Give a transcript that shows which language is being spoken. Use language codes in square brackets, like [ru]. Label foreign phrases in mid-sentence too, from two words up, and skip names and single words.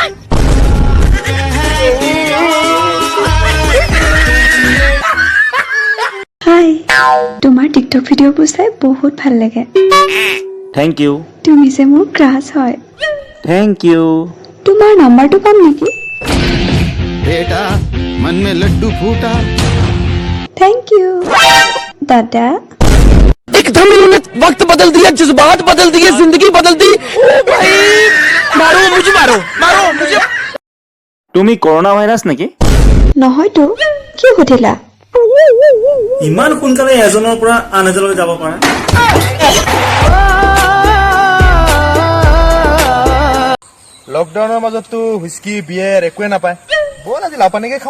[as] হাই তোমাৰ টিকটক ভিডিঅ'বোৰ চাই বহুত ভাল লাগে [en] thank you [as] তুমি যে মোৰ ক্ৰাছ হয় [en] thank you [as] তোমাৰ নাম্বাৰটো পাম নেকি [hi] बेटा मन में लड्डू फूटा [en] thank you দাদা [hi] एकदम इन्होंने वक्त बदल दिया जज्बात बदल दिए जिंदगी बदल दी भाई मारो मुझे [as] তুমি কৰোণা ভাইৰাছ নেকি নহয়তো কি সুধিলা ইমান সোনকালে এজনৰ পৰা আন এজনলৈ যাব পাৰা লকডাউনৰ মাজততো [en] whisky beer [as] একোৱে নাপায় বল আজি লাও পানীকে খাওঁ